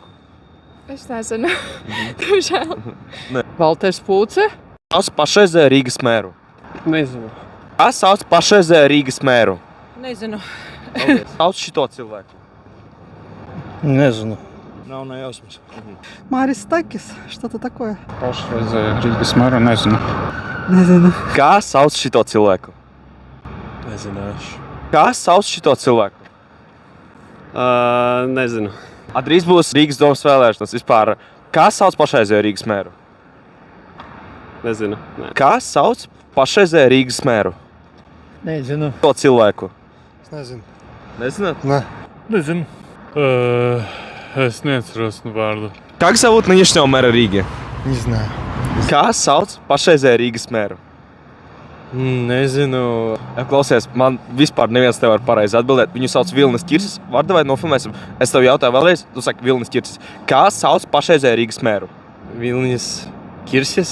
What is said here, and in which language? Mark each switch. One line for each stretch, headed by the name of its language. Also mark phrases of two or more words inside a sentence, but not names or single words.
Latvian: Es nezinu. Diemžēl. Valters Pūce? Sauc pašreizējo Rīgas mēru. Nezinu. Kā sauc pašreizējo Rīgas mēru? Nezinu. Sauc šito cilvēku. Nezinu. Nav nejausmas.
Russian: Марис Такис, что-то такое.
Latvian: Pašreizējo Rīgas mēru nezinu. Nezinu. Kā sauc šito cilvēku? Nezināšu. Kā sauc šito cilvēku? Nezinu. Drīz būs Rīgas domas vēlēšanas vispār. Kā sauc pašreizējo Rīgas mēru? Nezinu. Nē. Kā sauc pašreizējo Rīgas mēru? Nezinu. To cilvēku. Es nezinu. Nezināt? Nē. Nezinu. Es neatceros vārdu.
Russian: Как зовут нынешнего мэра Риги? Не знаю.
Latvian: Kā sauc pašreizējo Rīgas mēru? Nezinu. Klausies, man vispār neviens nevar pareizi atbildēt. Viņu sauc Vilnis Ķirsis. Vardu vai nofilmēsim? Es tev jautāju vēlreiz. Tu saki Vilnis Ķirsis. Kā sauc pašreizējo Rīgas mēru? Vilnis Kirsis.